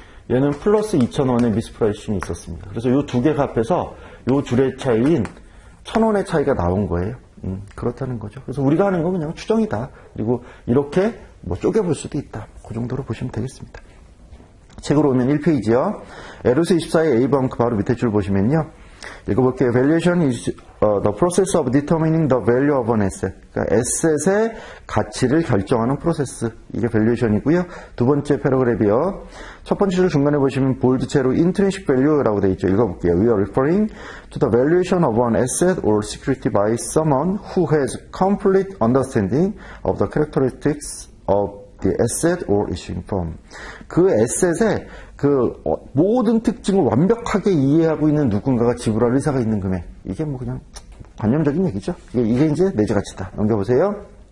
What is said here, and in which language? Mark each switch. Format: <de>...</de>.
<ko>얘는 플러스 2,000원의 미스프라이싱이 있었습니다. 그래서 이 두 개가 합해서 이 둘의 차이인 1,000원의 차이가 나온 거예요. 그렇다는 거죠. 그래서 우리가 하는 건 그냥 추정이다. 그리고 이렇게 쪼개볼 수도 있다. 그 정도로 보시면 되겠습니다. 책으로 오면 1페이지요. 에르스 24의 A번 바로 밑에 줄 보시면요. 읽어볼게요.</ko> <en>Valuation is the process of determining the value of an asset.</en> <ko>그러니까 에셋의 가치를 결정하는 프로세스. 이게 valuation이고요. 두 번째 패러그래프요. 첫 번째 줄 중간에 보시면 볼드체로 intrinsic value라고 되어 있죠. 읽어볼게요.</ko> <en>We are referring to the valuation of an asset or security by someone who has complete understanding of the characteristics of the asset or issuing firm.</en> <ko>그 에셋의 모든 특징을 완벽하게 이해하고 있는 누군가가 지불할 의사가 있는 금액. 이게 그냥 관념적인 얘기죠. 이게 이제 내재 가치다. 넘겨보세요.</ko>